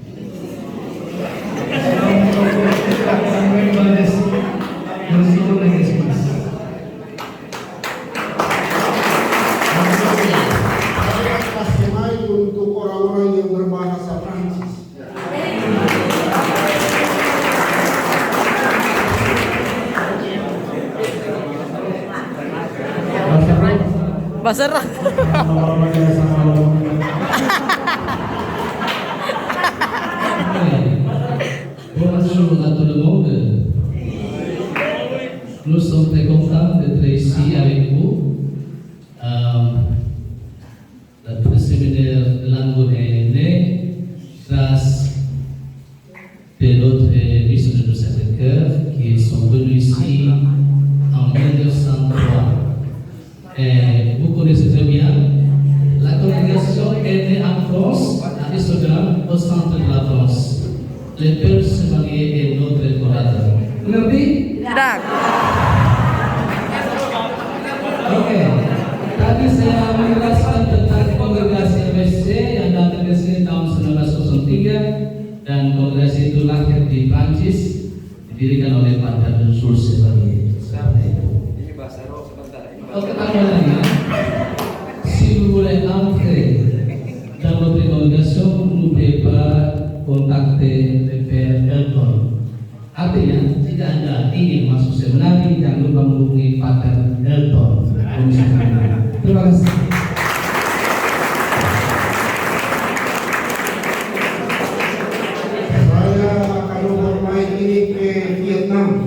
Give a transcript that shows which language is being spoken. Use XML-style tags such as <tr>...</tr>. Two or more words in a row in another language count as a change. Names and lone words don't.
<id>Untuk orang-orang yang berbahasa Prancis. Bahasa roh.</id> <fr>Bonjour à tout le monde. Nous sommes très contents d'être ici avec vous. Le séminaire de langue est né grâce de notre missionnaire de Sacré-Cœur qui sont venus ici en 1903. Et vous connaissez très bien, la congrégation est née en France, à Issoudun, au centre de la France. Le Père Chevalier est notre collaborateur.</fr> <id>Mengerti? Tidak. Oke. Tadi saya menjelaskan tentang kongregasi MSC yang datang ke sini tahun 1903 dan kongregasi itu lahir di Prancis, didirikan oleh Pater Jules Chevalier. Ini bahasa roh sebentar. Oke, tambah lagi.</id> <fr>Si vous voulez entrer dans notre congrégation, n'oubliez pas contacter le Père Elton.</fr> <id>Artinya, jika Anda ingin masuk seminari, jangan lupa menghubungi Pater Elton. Terima kasih. Saya akan mempermain ini ke Vietnam.</id>